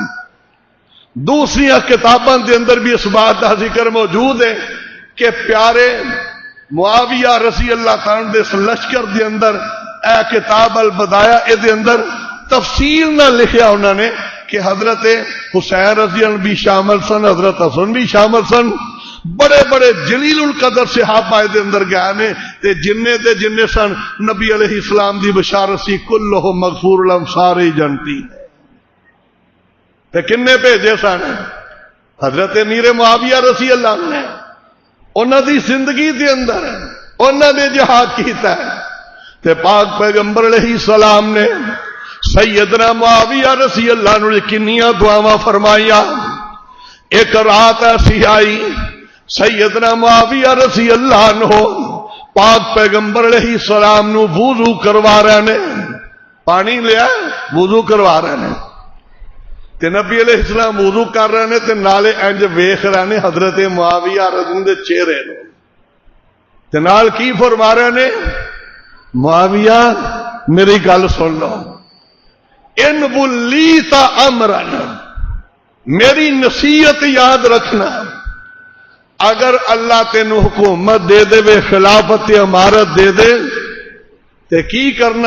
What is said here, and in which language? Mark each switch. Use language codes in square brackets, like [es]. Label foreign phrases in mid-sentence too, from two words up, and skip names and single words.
[pa] دوسری کتاباں دے اندر بھی اس بات کا ذکر موجود ہے کہ پیارے معاویہ [ar] رضی اللہ تعالیٰ [pa] دے لشکر دے اندر اے کتاب البدایہ اے دے اندر تفصیل نہ لکھیا انہوں نے کہ حضرت حسین [ar] رضی اللہ [pa] بھی شامل سن، حضرت حسن بھی شامل سن، بڑے بڑے جلیل القدر صحابہ دے اندر گئے نے تے جننے دے جننے سن نبی [ar] علیہ السلام [pa] دی بشارت سی [ar] کلہم مغفور لہم، [pa] سارے جنتی تے کنے بھیجے سن؟ حضرت امیر معاویہ [ar] رضی اللہ عنہ [pa] نے، انہاں دی زندگی دے اندر انہاں نے جہاد کیتا ہے تے پاک پیغمبر [ar] علیہ السلام [pa] نے سیدنا معاویہ [ar] رضی اللہ عنہ [pa] نے کنیاں دعاواں فرمائیاں۔ ایک رات ایسی آئی سیدنا معاویہ [ar] رضی اللہ عنہ [pa] پاک پیغمبر [ar] علیہ السلام [pa] نو وضو کروا رہے نے، پانی لیا وضو کروا رہے نے تے نبی [ar] علیہ السلام [pa] وضو کر رہے نے تے نالے انج ویکھ رہے نے حضرت معاویہ [ar] رضی اللہ [pa] دے چہرے نو تے نال کی فرما رہے نے، معاویہ میری گل سن لو، [ar] ان ولیت امرن، [pa] میری نصیحت یاد رکھنا، اگر اللہ تینوں حکومت دے دے وے، خلافت امارت دے دے تے کی کرنا؟